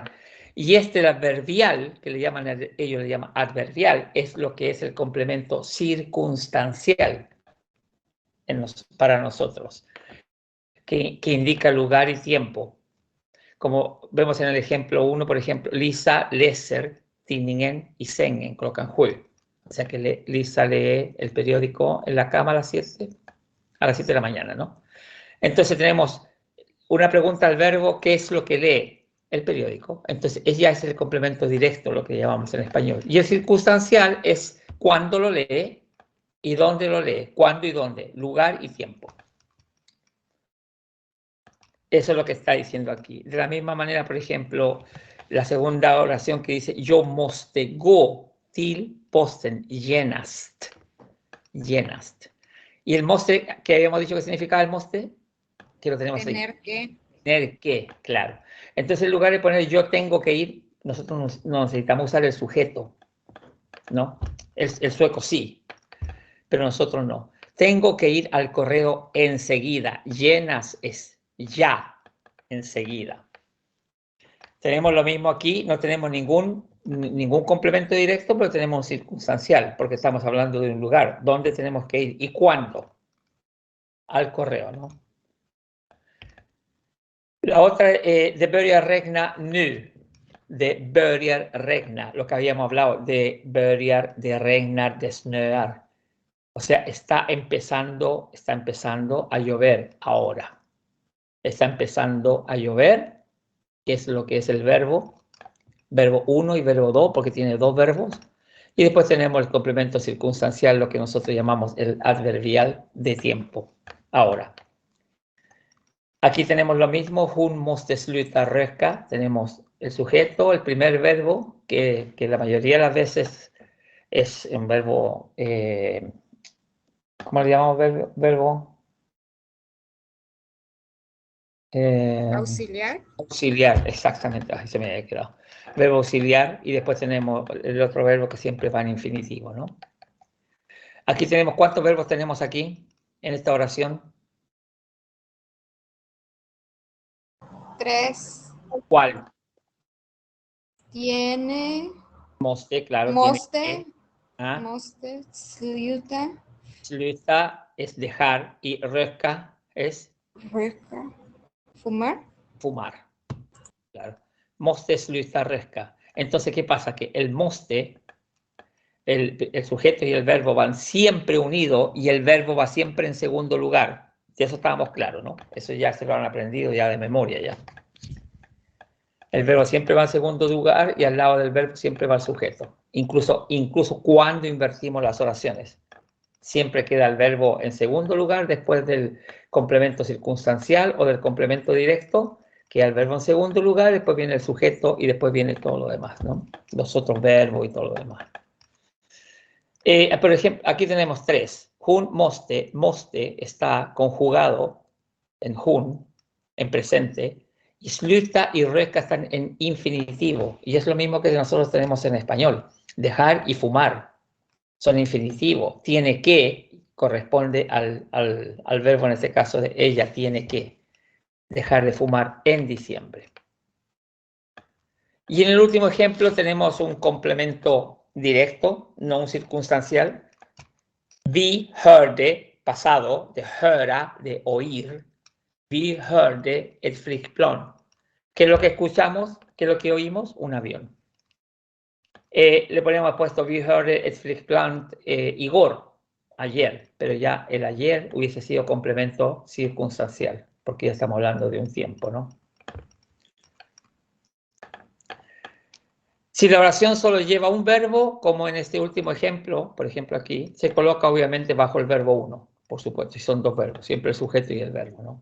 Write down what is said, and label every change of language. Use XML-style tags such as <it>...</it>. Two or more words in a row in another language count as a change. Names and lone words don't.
<es>Y el adverbial, que ellos le llaman adverbial, es lo que es el complemento circunstancial para nosotros, que indica lugar y tiempo. Como vemos en el ejemplo 1, por ejemplo,</es> <sv>Lisa läser tidningen y sängen klockan 7.</sv> <es>O sea que Lisa lee el periódico en la cama a las 7 de la mañana, ¿no? Entonces tenemos una pregunta al verbo, ¿qué es lo que lee? El periódico. Entonces ella es el complemento directo, lo que llamamos en español. Y el circunstancial es cuándo lo lee y dónde lo lee, cuándo y dónde, lugar y tiempo. Eso es lo que está diciendo aquí. De la misma manera, por ejemplo, la segunda oración que dice,</es> <sv>yo måste gå till posten genast.</sv> <es>Genast. ¿Y el måste, que habíamos dicho que significaba el måste? Que lo tenemos Tener ahí. que. Tener que, claro. Entonces, en lugar de poner yo tengo que ir, nosotros no necesitamos usar el sujeto, ¿no? El sueco sí, pero nosotros no. Tengo que ir al correo enseguida. Llenas es ya, enseguida. Tenemos lo mismo aquí, no tenemos ningún complemento directo, pero tenemos un circunstancial, porque estamos hablando de un lugar. ¿Dónde tenemos que ir y cuándo? Al correo, ¿no? La otra,</es> <sv>de börjar regna nu. De börjar regna,</sv> <es>lo que habíamos hablado, de börjar, de regnar, de snöar. O sea, está empezando a llover ahora. Está empezando a llover, que es lo que es el verbo 1 y verbo 2, porque tiene dos verbos. Y después tenemos el complemento circunstancial, lo que nosotros llamamos el adverbial de tiempo, ahora. Aquí tenemos lo mismo,</es> <sv>hon måste sluta röka.</sv> <es>Tenemos el sujeto, el primer verbo, que la mayoría de las veces es un verbo, ¿cómo le llamamos verbo? Auxiliar. Auxiliar, exactamente, ahí se me había quedado. Verbo auxiliar y después tenemos el otro verbo que siempre va en infinitivo, ¿no? Aquí tenemos, ¿cuántos verbos tenemos aquí en esta oración? 3. ¿Cuál? Tiene. Måste, claro. Måste. Tiene que, ¿ah?</es> <sv>Måste. Sluta.</sv> <es>Sluta es dejar y röka es Röka. Fumar. fumar. Claro.</es> <sv>Måste sluta röka.</sv> <es>Entonces, ¿qué pasa? Que el måste, el sujeto y el verbo van siempre unidos y el verbo va siempre en segundo lugar. De eso estábamos claros, ¿no? Eso ya se lo han aprendido ya de memoria ya. El verbo siempre va en segundo lugar y al lado del verbo siempre va el sujeto. Incluso cuando invertimos las oraciones. Siempre queda el verbo en segundo lugar después del complemento circunstancial o del complemento directo, queda el verbo en segundo lugar, después viene el sujeto y después viene todo lo demás, ¿no? Los otros verbos y todo lo demás. Por ejemplo, aquí tenemos 3.</es> <sv>Hon måste,</sv> <es>måste está conjugado en hon, en presente, y sluta y röka están en infinitivo, y es lo mismo que nosotros tenemos en español. Dejar y fumar son infinitivos. Tiene que corresponde al verbo, en este caso de ella tiene que dejar de fumar en diciembre. Y en el último ejemplo tenemos un complemento directo, no un circunstancial.</es> <sv>Vi hörde,</sv> <es>pasado, de höra, de oír.</es> <sv>Vi hörde ett flygplan.</sv> <es>¿Qué es lo que escuchamos? ¿Qué es lo que oímos? Un avión. Le ponemos puesto</es> <sv>vi hörde ett flygplan igår,</sv> <es>ayer, pero ya el ayer hubiese sido complemento circunstancial, porque ya estamos hablando de un tiempo, ¿no? Si la oración solo lleva un verbo, como en este último ejemplo, por ejemplo aquí, se coloca obviamente bajo el verbo 1, por supuesto, y son dos verbos, siempre el sujeto y el verbo, ¿no?</es>